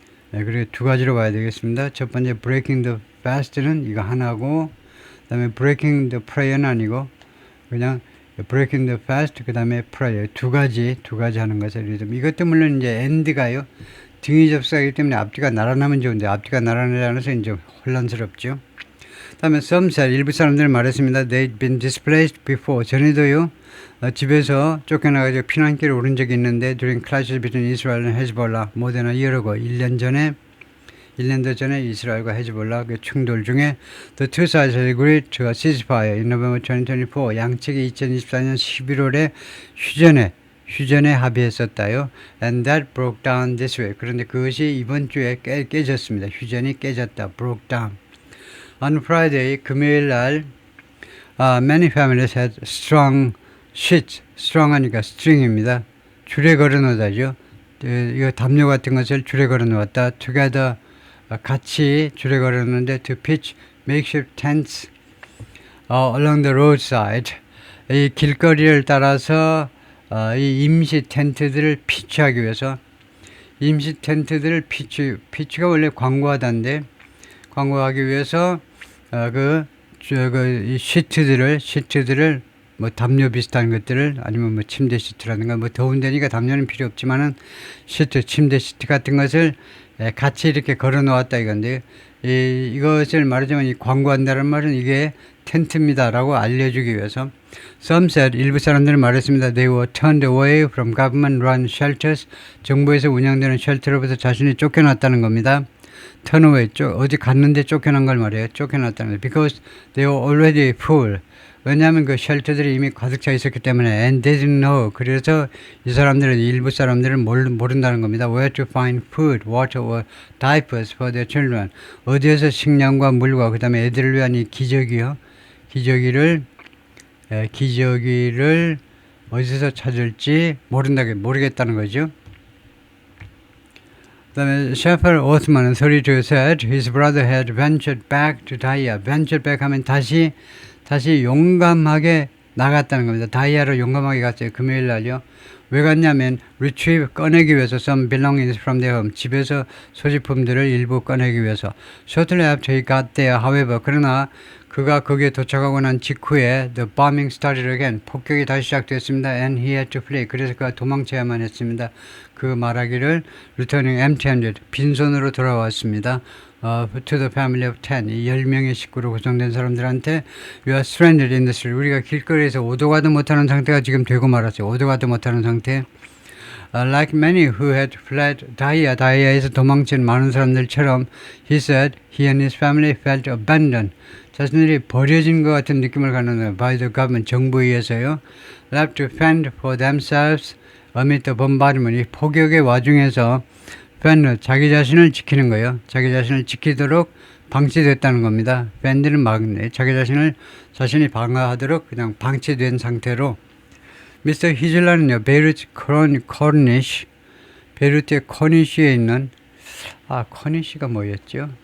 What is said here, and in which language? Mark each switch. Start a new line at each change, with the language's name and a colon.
Korean: 그리고 두 가지로 봐야 되겠습니다. 첫 번째
English: breaking the fast
Korean: 는 이거 하나고, 그 다음에
English: breaking the prayer
Korean: 는 아니고 그냥 breaking the fast 그 다음에 prayer 두 가지 하는 것을 리듬. 이것도 물론 이제 end가요 등이 접속하기 때문에 앞뒤가 나란하면 좋은데 앞뒤가 나란하지 않아서 이제 혼란스럽죠. 다음에
English: some said,
Korean: 일부 사람들은 말했습니다.
English: They'd been displaced before.
Korean: 전에도요 집에서 쫓겨나가지고 피난길에 오른 적이 있는데
English: during clashes between Israel and Hezbollah more than a year ago.
Korean: 1년도 전에 이스라엘과 헤즈볼라 그 충돌 중에
English: the two sides agreed to a ceasefire in November 2024.
Korean: 양측이 2024년 11월에 휴전에 합의했었다요.
English: And that broke down this way.
Korean: 그런데 그것이 이번 주에 깨졌습니다. 휴전이 깨졌다.
English: broke down. On Friday,
Korean: 금요일 날
English: many families had strong sheets.
Korean: strong 하니까 string입니다. 줄에 걸어 놓다죠. 이거 담요 같은 것을 줄에 걸어 놓았다.
English: together
Korean: 같이 줄에 걸어 놓는데
English: to pitch makeshift tents along the roadside.
Korean: 이 길거리를 따라서 이 임시 텐트들을 피치하기 위해서, 임시 텐트들을 피치가 원래 광고하기 위해서 이 시트들을 뭐 담요 비슷한 것들을 아니면 뭐 침대 시트라든가 뭐 더운 데니까 담요는 필요 없지만은 침대 시트 같은 것을 같이 이렇게 걸어 놓았다 이건데, 이것을 말하자면 이 광고한다는 말은 이게 텐트입니다라고 알려주기 위해서.
English: Some said,
Korean: 일부 사람들은 말했습니다.
English: They were turned away from government-run shelters.
Korean: 정부에서 운영되는 쉘터로부터 자신이 쫓겨났다는 겁니다. Turn away, 어디 갔는데 쫓겨난 걸 말해요. 쫓겨났다는 거.
English: Because they were already full.
Korean: 왜냐하면 그 쉘터들이 이미 가득 차 있었기 때문에.
English: And they didn't know.
Korean: 그래서 이 사람들은, 일부 사람들은 모른다는 겁니다.
English: Where to find food, water or diapers for their children.
Korean: 어디에서 식량과 물과 그 다음에 애들을 위한 이 기저귀요. 기저귀를 어디서 찾을지 모르겠다는 거죠. 그 다음에 셰퍼 오스만은
English: 32 said his brother had ventured back to Daya.
Korean: ventured back 하면 다시 용감하게 나갔다는 겁니다. 다이아로 용감하게 갔어요. 금요일 날요. 왜 갔냐면
English: retrieve,
Korean: 꺼내기 위해서
English: some belongings from their home.
Korean: 집에서 소지품들을 일부 꺼내기 위해서.
English: Shortly after he got there, however,
Korean: 그러나 그가 거기에 도착하고 난 직후에
English: the bombing started again.
Korean: 폭격이 다시 시작됐습니다.
English: And he had to flee.
Korean: 그래서 그가 도망쳐야만 했습니다. 그 말하기를
English: returning empty-handed,
Korean: 빈손으로 돌아왔습니다.
English: To the family of 10,
Korean: 이 10명의 식구로 구성된 사람들한테
English: You are stranded in the street.
Korean: 우리가 길거리에서 오도 가도 못하는 상태가 지금 되고 말았어요. 오도 가도 못하는 상태.
English: Like many who had fled
Korean: 다이아에서 도망친 많은 사람들처럼
English: he said he and his family felt abandoned.
Korean: 자신들이 버려진 것 같은 느낌을 갖는
English: by the government,
Korean: 정부에 의해서요.
English: Left to fend for themselves amid the bombardment.
Korean: 이 폭격의 와중에서 fend, 자기 자신을 지키는 거예요. 자기 자신을 지키도록 방치됐다는 겁니다. fend는 막네. 자신이 방어하도록 그냥 방치된 상태로. 미스터 히즐러는요, 베이루트 코니시, 베이루트의 코니시에 있는, 코니시가 뭐였죠?